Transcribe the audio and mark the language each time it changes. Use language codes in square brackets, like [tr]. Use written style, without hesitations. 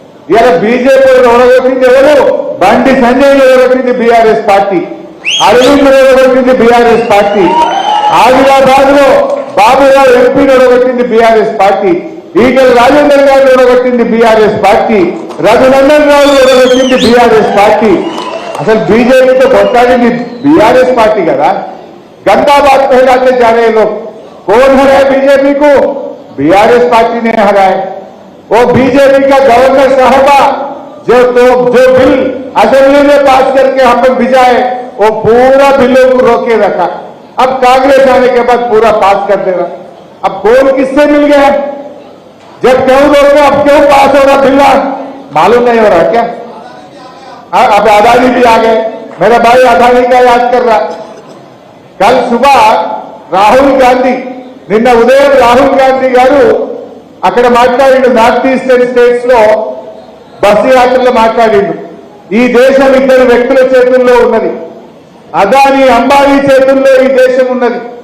[te] ఇవాళ బీజేపీ ఓడగొట్టింది ఎవరు? Bandi Sanjay ఓడగొట్టింది BRS party, Arvind ఓడగొట్టింది BRS party, Adilabad లో బాబురావు ఎంపీని ఓడగొట్టింది బీఆర్ఎస్ పార్టీ, ఈగల్ రాజేందర్ గారిని ఓడగొట్టింది BRS party, Raghunandan Rao ఓడగొట్టింది BRS party. అసలు బీజేపీతో కొట్లాడింది బీఆర్ఎస్ पार्टी కదా. [hi] गंदा बात कहलाते जा रहे लोग. कौन हराए बीजेपी को? बीआरएस पार्टी ने हराए. वो बीजेपी का गवर्नर साहबा जो बिल असेंबली में पास करके हम लोग भिजाए, वो पूरा बिलों को रोके रखा. अब कांग्रेस आने के बाद पूरा पास कर देगा. अब कौन किससे मिल गया? जब क्यों रोके, अब क्यों पास हो रहा बिल? मालूम नहीं हो रहा क्या? अब अदानी भी आ गए. मेरा भाई अदानी का याद कर रहा. कल सुबह राहुल गांधी, [te] నిన్న ఉదయం రాహుల్ గాంధీ గారు అక్కడ మాట్లాడిండు. నార్త్ ఈస్టర్న్ స్టేట్స్ లో బస్సు యాత్రలో మాట్లాడిండు. ఈ దేశం ఇద్దరు వ్యక్తుల చేతుల్లో ఉన్నది. అదానీ అంబానీ చేతుల్లో ఈ దేశం ఉన్నది.